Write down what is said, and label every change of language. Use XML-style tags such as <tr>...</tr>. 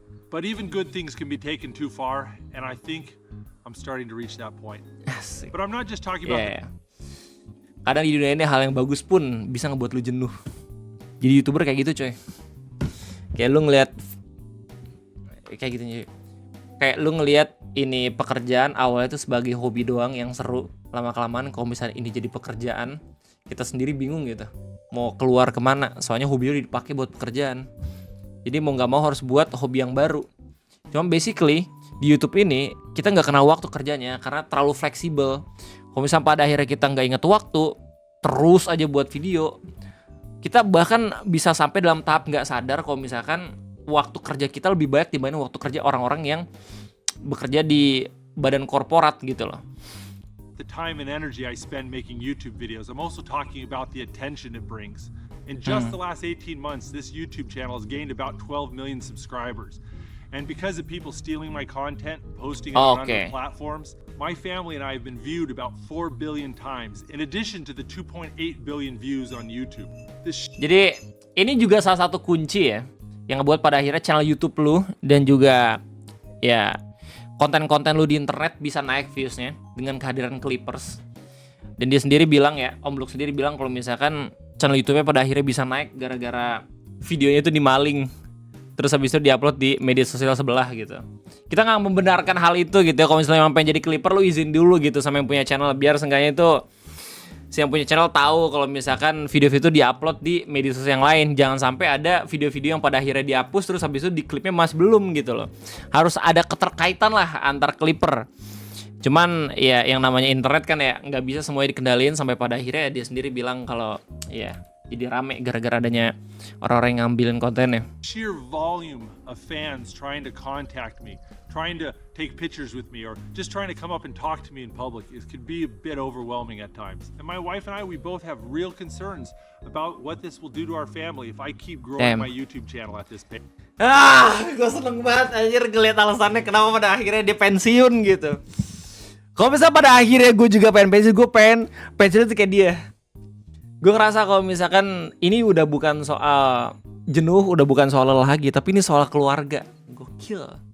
<en>But even good things can be taken too far, and I think I'm starting to reach that point.</en> <id>Asik.</id> <en>But I'm not just talking about Yeah.</en> <id>Kadang di dunia ini hal yang bagus pun bisa ngebuat lu jenuh. Jadi YouTuber kayak gitu coy. Kayak lu ngeliat kayak gitu nih. Kayak lu ngelihat ini pekerjaan awalnya itu sebagai hobi doang yang seru. Lama-kelamaan kalau misalnya ini jadi pekerjaan, kita sendiri bingung gitu. Mau keluar kemana? Soalnya hobi udah dipakai buat pekerjaan. Jadi mau nggak mau harus buat hobi yang baru. Cuma basically di YouTube ini kita nggak kenal waktu kerjanya karena terlalu fleksibel. Kalau misalnya pada akhirnya kita nggak inget waktu, terus aja buat video, kita bahkan bisa sampai dalam tahap nggak sadar kalau misalkan waktu kerja kita lebih banyak dibanding waktu kerja orang-orang yang bekerja di badan korporat gitu loh.</id> <en>the time and energy I spend making YouTube videos. I'm also talking about the attention it brings. In just the last 18 months, this YouTube channel has gained about 12 million subscribers. And because of people stealing my content, posting it on other platforms, my family and I have been viewed about 4 billion times, in addition to the 2.8 billion views on YouTube.</en> <id>Jadi ini juga salah satu kunci ya, yang ngebuat pada akhirnya channel YouTube lu dan juga ya konten-konten lu di internet bisa naik viewsnya dengan kehadiran Clippers. Dan dia sendiri bilang ya, Om Luke sendiri bilang kalau misalkan channel YouTube-nya pada akhirnya bisa naik gara-gara videonya itu dimaling. Terus habis itu diupload di media sosial sebelah gitu. Kita nggak membenarkan hal itu gitu ya. Kalau misalnya memang pengen jadi Clipper, lu izin dulu gitu sama yang punya channel. Biar seenggaknya itu si yang punya channel tahu kalau misalkan video-video itu diupload di media sosial yang lain. Jangan sampai ada video-video yang pada akhirnya dihapus terus habis itu di klipnya masih belum gitu loh. Harus ada keterkaitan lah antar Clipper. Cuman ya yang namanya internet kan ya nggak bisa semuanya dikendaliin sampai pada akhirnya dia sendiri bilang kalau ya jadi rame gara-gara adanya orang-orang yang ngambilin kontennya.</id> <en>Sheer volume of fans trying to contact me, trying to take pictures with me, or just trying to come up and talk to me in public, it could be a bit overwhelming at times. And my wife and I, we both have real concerns about what this will do to our family if I keep growing my YouTube channel at this pace.</en> <id>Gue seneng banget anjir ngeliat alasannya kenapa pada akhirnya dia pensiun gitu. Kalau misalnya pada akhirnya gue juga pengen pensiun, gue pensiun itu kayak dia. Gue ngerasa kalau misalkan ini udah bukan soal jenuh, udah bukan soal lelah lagi, tapi ini soal keluarga. Gokil.</id>